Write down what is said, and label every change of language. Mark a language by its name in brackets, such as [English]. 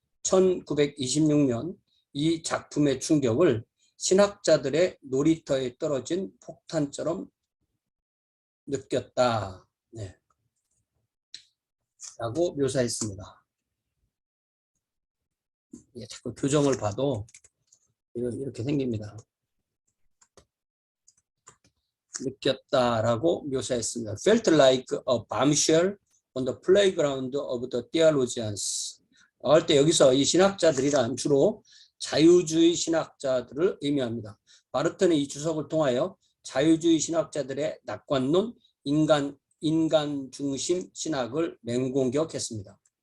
[Korean] 1926년 이 작품의 충격을 신학자들의 놀이터에 떨어진 폭탄처럼 느꼈다, 라고 묘사했습니다. 자꾸 교정을 봐도 이렇게 생깁니다. 느꼈다라고 묘사했습니다. [English] Felt like a bombshell on the playground of the theologians. [Korean] 할 때 여기서 이 신학자들이란 주로 자유주의 신학자들을 의미합니다. 바르트는 이 주석을 통하여 자유주의 신학자들의 낙관론, 인간 중심 신학을 맹공격했습니다.